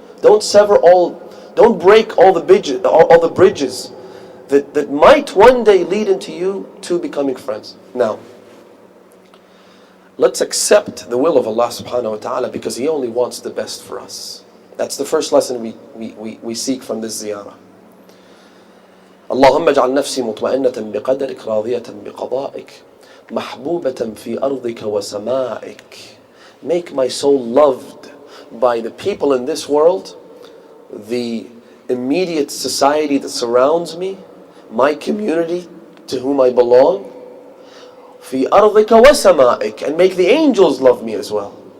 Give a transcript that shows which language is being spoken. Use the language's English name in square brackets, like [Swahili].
[English] Don't break all the bridges that might one day lead into you to becoming friends. Now, let's accept the will of Allah subhanahu wa ta'ala, because He only wants the best for us. That's the first lesson we seek from this ziyarah. [Arabic] اللهم اجعل نفسي مطمئنة بقدرك راضية بقضائك محبوبة في أرضك وسمائك. [English] Make my soul loved by the people in this world, the immediate society that surrounds me, my community to whom I belong. [Arabic] في أرضك وسمائك. [English] And make the angels love me as well.